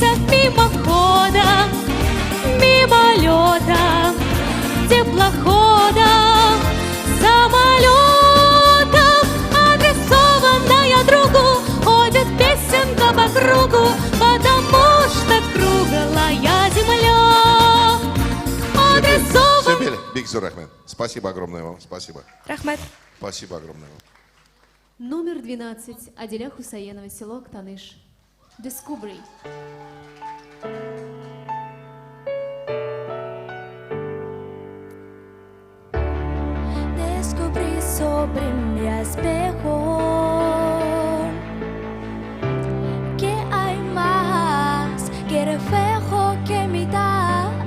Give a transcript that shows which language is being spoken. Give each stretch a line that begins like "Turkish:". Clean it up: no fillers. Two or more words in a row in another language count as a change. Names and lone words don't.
Russian: Мимоходом, мимолетом, теплоходом, самолетом, адресованная другу, ходит песенка по кругу, потому что круглая земля. Сюмбюль, Бигзур Ахмед. Спасибо огромное вам. Спасибо. Рахмет. Спасибо огромное вам. Номер 12. Аделя Хусаенова, село Актаныш. Discovery.
Spanish: Descubrí sobre mi espejo que hay más que reflejo que mitad.